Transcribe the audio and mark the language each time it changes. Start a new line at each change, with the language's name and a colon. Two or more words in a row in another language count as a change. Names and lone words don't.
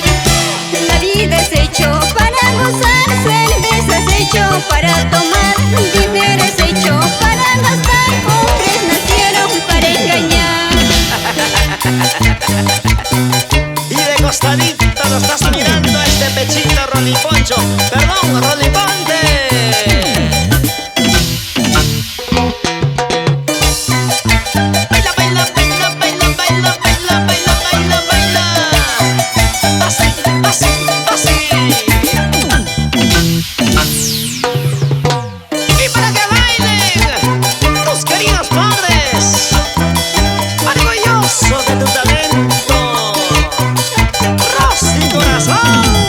Spanish: La vida es hecho para gozar, cerveza es hecho para tomar, dinero es hecho para gastar, hombres nacieron para engañar. Y de costadito lo estás mirando este pechito Roliponcho. Perdón, Roliponte. Baila, baila, baila, baila, baila, baila, baila, baila, baila. Así, así, así. Y para que bailen tus queridos padres, orgulloso de tu talento, Rosy Corazón.